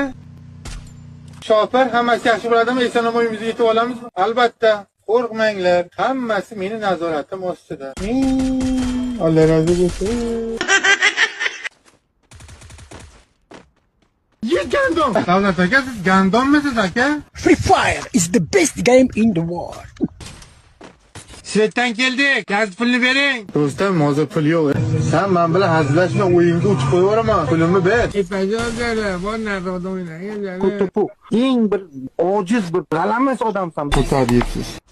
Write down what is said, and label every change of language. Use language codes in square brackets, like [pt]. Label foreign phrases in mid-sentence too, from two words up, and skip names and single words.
[uz] Shofir hammasi yaxshi bo'ladimi? Eson-omon uyimizga yetib olamizmi? Albatta. Qo'rqmanglar. Hammasi meni nazoratim ostida. Alloh razı bo'lsin. Ye gandon. Davlat aka, siz gandonmisiz aka? [en] Free Fire is the best game in the world. [uz] Svetdan keldik. Gaz pulni bering. Do'stim, hozir pul yo'q. Sen men bilan hazillashma, o'yinga o'tib qo'yaveraman. Pulimni ber. Kutupu. Eng bir ojiz, bir g'alamis odamsan. Bu tabiatsiz.